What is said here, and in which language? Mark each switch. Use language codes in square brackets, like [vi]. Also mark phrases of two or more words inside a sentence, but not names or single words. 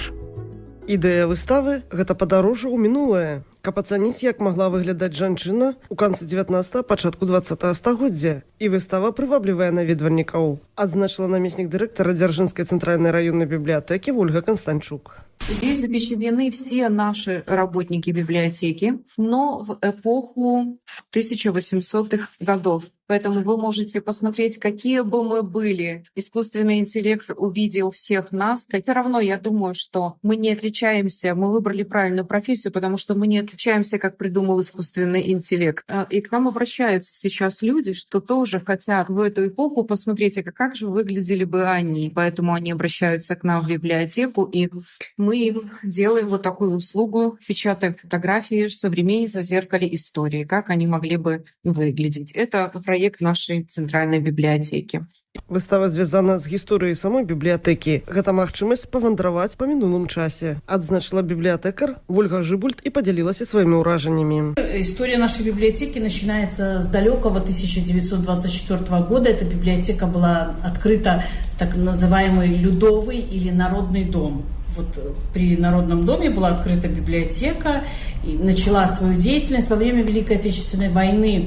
[be] Ідэя выставы – гэта падарожжа ў мінулае, каб ацаніць, як магла выглядаць жанчына ў канцы 19-го, пачатку 20-го стагоддзя. І выстава прываблівае наведвальнікаў, адзначыла намеснік дырэктара Дзяржынскай цэнтральнай раённай бібліятэкі Ольга Констанчук. [ru] Здесь запечатлены все наши работники библиотеки, но в эпоху 1800-х годов. Поэтому вы можете посмотреть, какие бы мы были. Искусственный интеллект увидел всех нас. Все равно я думаю, что мы не отличаемся, мы выбрали правильную профессию, потому что мы не отличаемся, как придумал искусственный интеллект. И к нам обращаются сейчас люди, что тоже хотят в эту эпоху посмотреть, как же выглядели бы они. Поэтому они обращаются к нам в библиотеку, и мы делаем вот такую услугу, печатаем фотографии современниц в зеркале истории, как они могли бы выглядеть. Это проект нашей центральной библиотеки. [be] Выстава звязана з гісторыяй самой бібліятэкі. Гэта магчымасць павандраваць па мінулым часе, адзначыла бібліятэкар Ольга Жибульт и подзялілася сваімі ўражаннямі. [ru] История нашей библиотеки начинается с далекого 1924 года. Эта библиотека была открыта так называемый Людовый или Народный дом. Вот при Народном доме была открыта библиотека и начала свою деятельность во время Великой Отечественной войны.